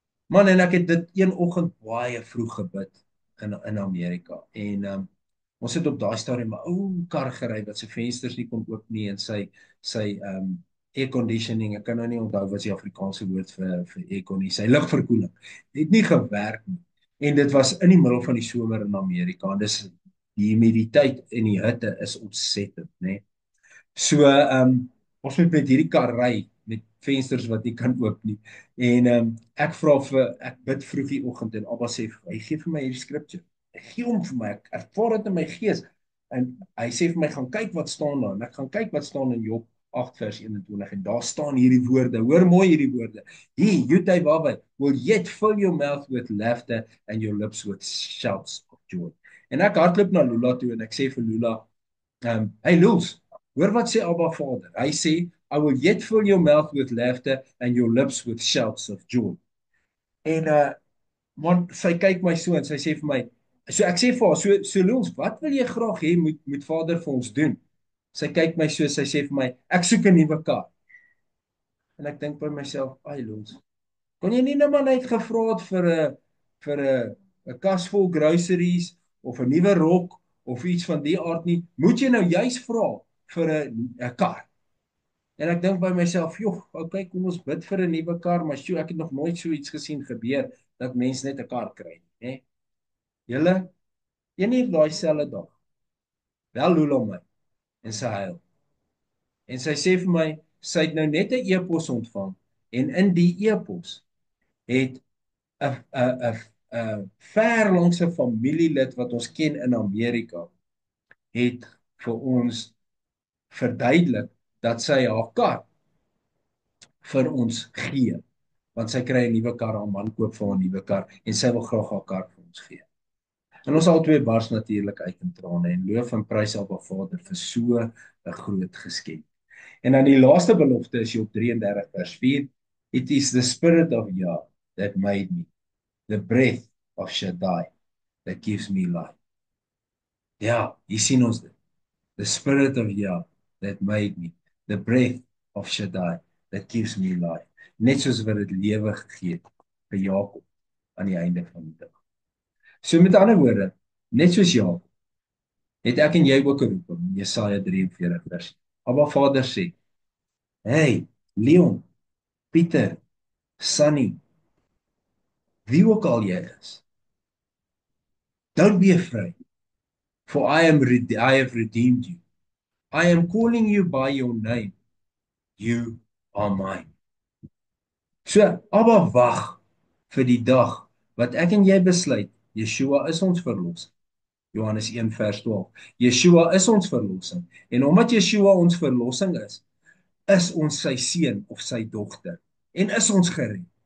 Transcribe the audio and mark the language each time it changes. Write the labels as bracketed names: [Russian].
[Afrikaans] Man, en ek het dit een oggend baie vroeg gebid in Amerika. En ons het op daai stadium 'n ou kar gery wat sy vensters nie kon oop nie en sy air conditioning, ek kan nou nie onthou wat die Afrikaanse woord vir aircon is, sy lugverkoeling het nie gewerk nie. En dit was in die middel van die somer in Amerika en dis die humiditeit en die hitte is ontsettend, né? So ons moet met hierdie kar ry met vensters wat nie kan oop nie. En ek bid vroeg die oggend en Abba sê hy gee vir my hierdie scripture. Hy gee hom vir my. Ek ervaar dit in my gees. En hy sê vir my gaan kyk wat staan daar. En ek gaan kyk wat staan in Job 8 vers 21 en daar staan hierdie woorde. Hoor mooi hierdie woorde. [English] He, Yud-Heh-Wah-Weh, will yet fill your mouth with laughter and your lips with shouts of joy. [Afrikaans] En ek hardloop na Lula toe en ek sê vir Lula, hey Luz, hoor wat sê Abba Vader. Hy sê, [English] I will yet fill your mouth with laughter and your lips with shouts of joy. [Afrikaans] En man, sy kyk my so en sy sê vir my, so ek sê vir haar, so Luz, wat wil jy graag hê moet Vader vir ons doen? Sy kyk my so, sy sê vir my, ek soek 'n nuwe kar. En ek dink by myself, ai Luz, kon jy nie nou maar net gevra het vir 'n kas vol groceries of 'n nuwe rok of iets van die aard nie? Moet jy nou juis vra vir 'n kar? En ek dink by myself, joh, okay, kom ons bid vir 'n nuwe kar, maar sjoe, ek het nog nooit so iets gesien gebeur dat mense net 'n kar kry nie, hè? Julle, een daai selfde dag, bel Lula my en sy huil. En sy sê vir my, sy het nou net 'n e-pos ontvang en in die e-pos het 'n verlangse familielid wat ons ken in Amerika het vir ons verduidelik dat sy haar kar vir ons gee, want sy kry 'n nuwe kar, haar man koop vir haar 'n nuwe kar en sy wil graag haar kar vir ons gee. En ons albei bars natuurlik uit in trane en loof en prys Abba Vader vir so 'n groot geskenk. En dan die laaste belofte is Job 33 vers 4. [English] It is the spirit of Yah that made me, the breath of Shaddai that gives me life. [Afrikaans] Ja, hier sien ons dit. [English] The spirit of Yah that made me, the breath of Shaddai that gives me life. [Afrikaans] Net soos wat dit lewe gegee het vir Jakob aan die einde van die dag. So met ander woorde, net soos Jakob, het ek en jy ook 'n roeping in Jesaja 43 vers. Abba Vader sê, hey, Leon, Pieter, Sunny, wie ook al jy is, [English] don't be afraid, for I have redeemed you. I am calling you by your name. You are mine. [Afrikaans] So, Abba wag vir die dag wat ek en jy besluit, Yeshua is ons verlosser. Johannes 1 vers 12. Yeshua is ons verlossing. En omdat Yeshua ons verlossing is ons sy seun of sy dogter. En is ons gered.